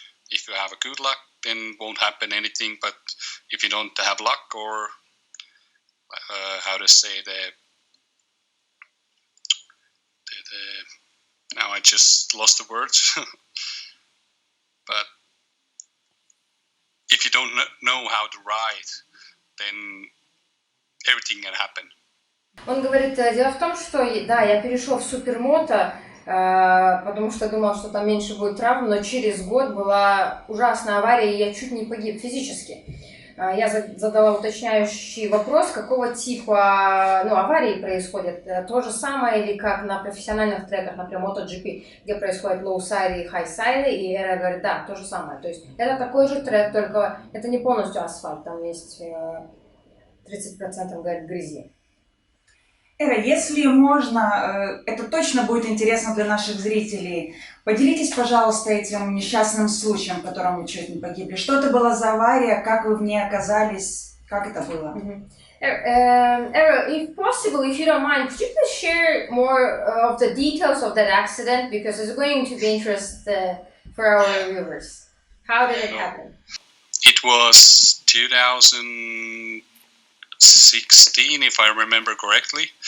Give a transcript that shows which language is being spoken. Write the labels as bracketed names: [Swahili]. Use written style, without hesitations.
[English] If you have a good luck, then won't happen anything. But if you don't have luck, or how to say now I just lost the words. But if you don't know how to ride, then everything can happen. [Russian] Он говорит, дело в том, что да, я перешел в супермото, потому что думал, что там меньше будет травм, но через год была ужасная авария, и я чуть не погиб физически. Я задала уточняющий вопрос, какого типа аварии происходят. То же самое или как на профессиональных треках, например, MotoGP, где происходят low-сайды и high-сайды, и Эра говорит, да, то же самое. То есть это такой же трек, только это не полностью асфальт, там есть 30% говорит, грязи. Эра, если можно, это точно будет интересно для наших зрителей. Поделитесь, пожалуйста, этим несчастным случаем, в котором вы чуть не погибли. Что это была за авария, как вы в ней оказались, как это было? [English] Eero, if possible, if you don't mind, could you please share more of the details of that accident, because it's going to be interesting for our viewers. How did it happen? It was 2016, if I remember correctly.